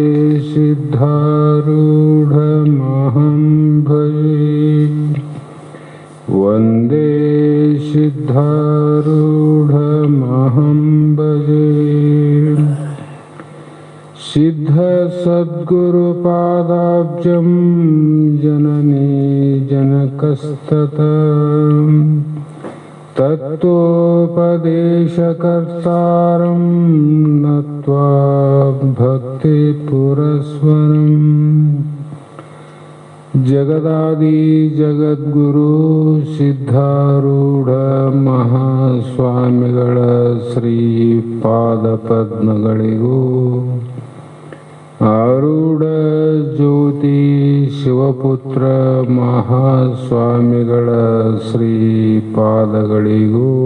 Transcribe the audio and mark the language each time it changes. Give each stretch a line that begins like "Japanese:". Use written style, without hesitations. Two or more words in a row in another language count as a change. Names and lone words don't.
Sanskrit: सिद्धारूढमहं भजे वन्दे सिद्धारूढमहं भजे सिद्धसद्गुरुपादाब्जं जननी जनकस्ततम् तत्त्वोपदेशकर्तारं नत्वा भक्तिपुरस्सरम् जगदादि जगद्गुरु
Kannada: सिद्धारूಢ ಮಹಾಸ್ವಾಮಿಗಳ ಶ್ರೀ ಪಾದಪದ್ಮಗಳಿಗೂ ಆರೂಢ ಜ್ಯೋತಿ ಶಿವಪುತ್ರ ಮಹಾಸ್ವಾಮಿಗಳ ಶ್ರೀ ಪಾದಗಳಿಗೂ